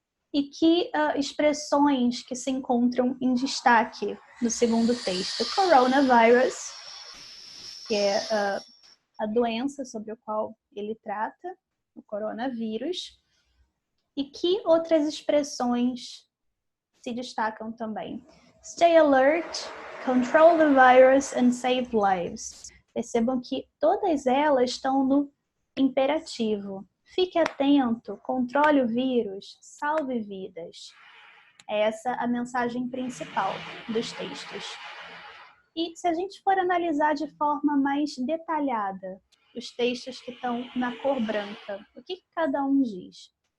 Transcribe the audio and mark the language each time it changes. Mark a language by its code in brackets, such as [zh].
[pt] E que expressões que se encontram em destaque no segundo texto? Coronavirus, que é a doença sobre a qual ele trata, o coronavírus. E que outras expressões se destacam também? [en] Stay alert, control the virus and save lives. [pt] Percebam que todas elas estão no imperativo. Fique atento, controle o vírus, salve vidas. É essa a mensagem principal dos textos. E se a gente for analisar de forma mais detalhada os textos que estão na cor branca, o que cada um diz?